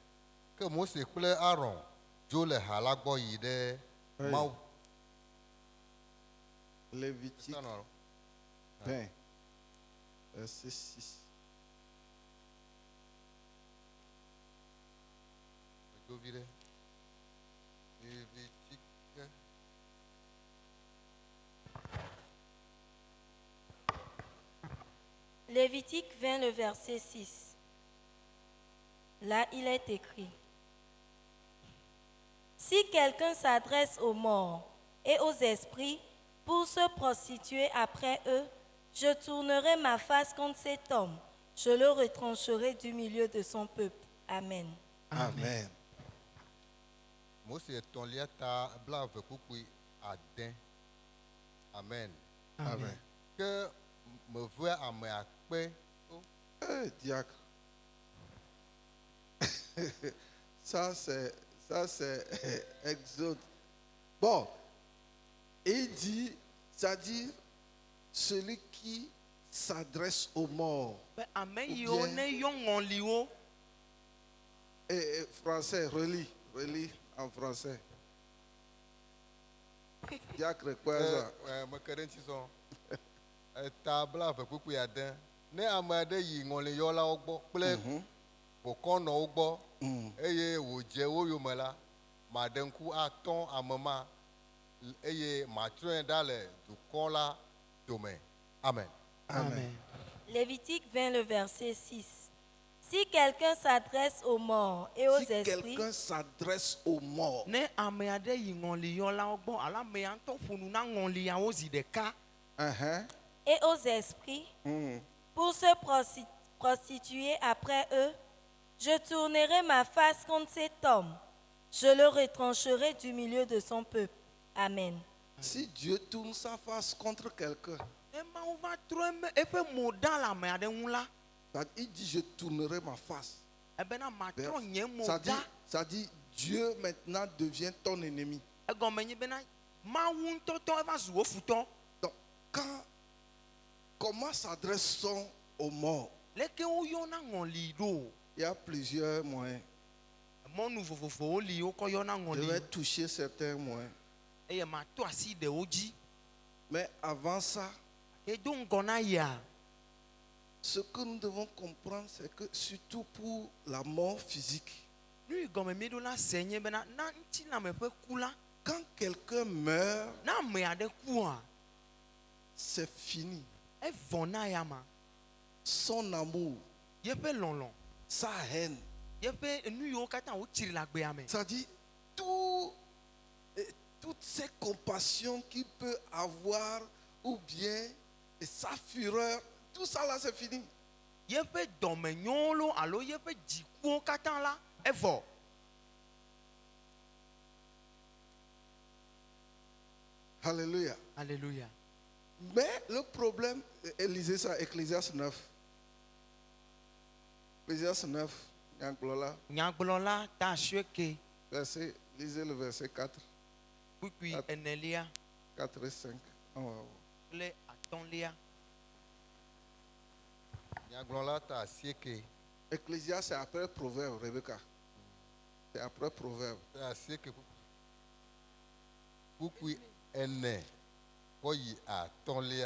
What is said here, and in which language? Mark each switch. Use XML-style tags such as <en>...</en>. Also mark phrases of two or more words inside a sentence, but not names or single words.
<ee>Ke Mose kple Aaron dzo le ha la gbɔ yi ɖe</ee> <fr>Oui.</fr> <ee>Mawu. Lévitique Sanɔ,</ee> <fr>20, verset 6.</fr> <ee>dzo vi ɖe. Lévitique.</ee> <fr>Lévitique 20, le verset 6. Là, il est écrit: Si quelqu'un s'adresse aux morts et aux esprits pour se prostituer après eux, je tournerai ma face contre cet homme. Je le retrancherai du milieu de son peuple. Amen. Amen.</fr> <ee>Mose etɔ̃lia ta bla eve kpukpui ade. Amen. Amen. Ke mevea ame akpe.</ee> <fr>Diacre. ça c'est Exode. Bon, il dit, c'est-à-dire celui qui s'adresse aux morts.</fr> <ee>be ame</ee> <fr>Ou</fr> <ee>yiwo</ee> <fr>bien-</fr> <ee>ne yɔ ŋɔliwo.</ee> <fr>Et français, relis en français. Diacre, quoi ça?</fr> <ee>meke ɖe ŋuti sɔŋ eta bla eve kpukpui ade ne ame aɖe yi ŋɔliyɔlawo gbɔ kple bokɔnɔwo gbɔ eye wòdze wo yome la maɖe ŋku atɔ ame ma eye matrɔe ɖa le dukɔ la dome. Amen. Amen.</ee> <fr>Lévitique 20, le verset 6. Si quelqu'un s'adresse aux morts et aux Si esprits, quelqu'un s'adresse aux morts,</fr> <ee>Ne ame aɖe yi ŋɔliyɔlawo gbɔ alo amea ŋutɔ ƒo nu na ŋɔliawo zi ɖeka.</ee> <fr>et aux esprits, pour se prostituer après eux, je tournerai ma face contre cet homme. Je le retrancherai du milieu de son peuple. Amen. si Dieu tourne sa face contre quelqu'un,</fr> <ee>Ne Mawu va trɔ eƒe mo ɖa le ame aɖe ŋu la,</ee> <fr>il dit je tournerai ma face.</fr> <ee>ebena matrɔ nye mo</ee> <fr>Ça</fr> <ee>ɖa.</ee> <fr>dit Dieu maintenant devient ton ennemi.</fr> <ee>Egɔme nye bena Mawu ŋutɔtɔ eva zu wo futɔ.</ee> <fr>Donc, comment s'adresse-t-on aux morts?</fr> <ee>Leke woyɔna ŋɔli ɖo?</ee> <fr>Il y a plusieurs moyens.</fr> <ee>Mɔnu vovovowo li wokɔ yɔna</ee> <fr>Je vais</fr> <ee>ŋɔli</ee> <fr>toucher certains moyens.</fr> <ee>eye mato asi ɖewo dzi.</ee> <fr>Mais avant ça,</fr> <ee>Edo ŋgɔ na yia.</ee> <fr>ce que nous devons comprendre, c'est que surtout pour la mort physique,</fr> <ee>Nu yi gɔme mi ɖo la se nye bena na ŋutilãme ƒe ku la,</ee> <fr>quand quelqu'un meurt,</fr> <ee>na ame aɖe kua,</ee> <fr>c'est fini.</fr> <ee>evɔ na ya ma.</ee> <fr>Son amour,</fr> <ee>Yeƒe lɔlɔ,</ee> <fr>sa haine,</fr> <ee>yeƒe nu yiwo katã wotsiri le agbea me.</ee> <fr>c'est-à-dire toutes ces compassions qu'il peut avoir, ou bien sa fureur, tout ça là c'est fini.</fr> <ee>Yeƒe dɔmenyolo alo yeƒe dzikuwo katã la, evɔ. Alléluia. Alléluia.</ee> <fr>Mais le problème, lisez ça, Ecclésiaste 9. Ecclésiaste 9,</fr> <ee>Nyankplola, Nyagblɔla ta asieke</ee> <fr>lisez le verset 4,</fr> <ee>kpukpui enelia</ee> <fr>4 et 5. On va voir.</fr> <ee>kple atɔ̃lia. Nyagblɔla ta asieke</ee> <fr>Ecclésiaste, c'est après Proverbe, Rebecca. C'est après Proverbe.</fr> <ee>ta asieke kpukpui ene kɔ yi atɔ̃lia.</ee>